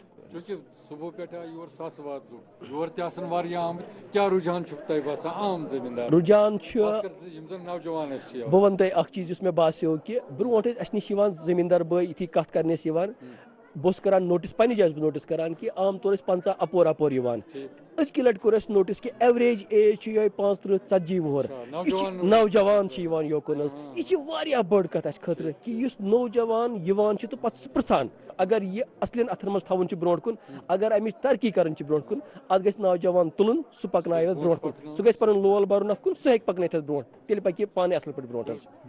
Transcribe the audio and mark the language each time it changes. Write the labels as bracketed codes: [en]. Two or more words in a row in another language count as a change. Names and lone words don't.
[ks] صبح پٮ۪ٹھ یور ساسہٕ واد لُکھ یور تہِ آسان واریاہ آمٕتۍ کیٛاہ رُجحان چھُ تۄہہِ باسان عام زٔمیٖندار رُجحان چھُ یِم زن نوجوان ٲسۍ چھِ بہٕ وَنہٕ تۄہہِ اکھ چیٖز یُس مےٚ باسیٚو کہِ برونٛٹھ ٲسۍ اَسہِ نِش یِوان زٔمیٖندار بٲے یِتھُے کَتھ کرنہِ ٲسۍ یِوان بہٕ اوسُس کران نوٹِس پنٕنہِ جایہِ چھُس بہٕ نوٹِس کران کہِ عام طور ٲسۍ 50 اپور یِوان أزکہِ لٹہِ کوٚر اَسہِ نوٹِس کہِ [en] average age [ks] چھِ یِہوے 35-40 وُہُر یہِ چھِ نوجوان چھِ یِوان یوکُن حظ یہِ چھِ واریاہ بٔڑ کَتھ اَسہِ خٲطرٕ کہِ یُس نوجوان یِوان چھُ تہٕ پَتہٕ سُہ پرٛژھان اگر یہِ اَصلٮ۪ن اَتھن منٛز تھاوُن چھُ برونٛٹھ کُن اگر اَمِچ ترقی کَرٕنۍ چھِ برونٛٹھ کُن اَتھ گژھِ نوجوان تُلُن سُہ پَکنایو اَتھ برونٛٹھ کُن سُہ گژھِ پَنُن لول بَرُن اَتھ کُن سُہ ہیٚکہِ پَکنٲیِتھ اَتھ برونٛٹھ تیٚلہِ پَکہِ یہِ پانَے اَصٕل پٲٹھۍ برونٛٹھ حظ